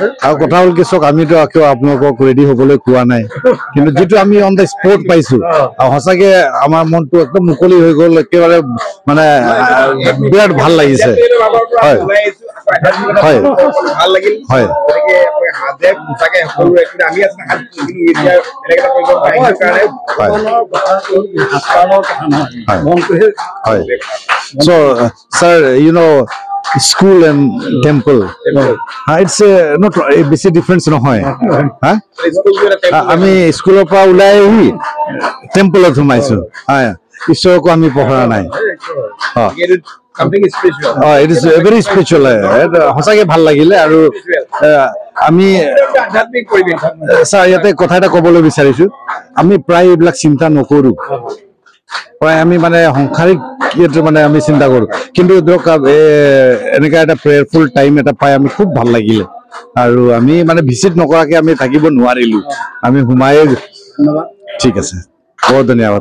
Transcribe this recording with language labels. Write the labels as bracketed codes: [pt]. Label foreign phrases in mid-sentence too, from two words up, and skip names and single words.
[as] আৰু কথা হ'ল কি, চাওক আমিতো আপোনালোকক ৰেডি হবলৈ কোৱা নাই, কিন্তু যিটো আমি [en] on the spot [as] পাইছো, আৰু সঁচাকে আমাৰ মনটো একদম মুকলি হৈ গ'ল। একেবাৰে মানে বিৰাট ভাল লাগিছে। হয়। হয় ভাল লাগিল হয় গতিকে হাজে সঁচাকে সকলো আমি আছো এতিয়া বেলেগ এটা কৰিব পাৰিছো কাৰণে হয় [en] so sir you know school and temple it's not a basic difference [as] নহয় হা আমি স্কুলৰ পৰা ওলাই আহি টেম্পলত সোমাইছো হয় ঈশ্বৰকো আমি পঢ়া নাই [en] something spiritual it is very spiritual [as] সঁচাকে ভাল লাগিলে আৰু আমি আধ্যাত্মিক পৰিৱেশ স্যাৰ ইয়াতে কথা এটা ক'বলৈ বিচাৰিছো আমি প্ৰায় এইবিলাক চিন্তা নকৰো প্ৰায় আমি মানে সংসাৰিক মানে আমি চিন্তা কৰো কিন্তু ধৰক এনেকা এটা [en] prayerful time [as] এটা পাই আমি খুব ভাল লাগিলে আৰু আমি মানে ভিজিট নকৰাকে আমি থাকিব নোৱাৰিলো আমি সোমাই ঠিক আছে বহুত ধন্যবাদ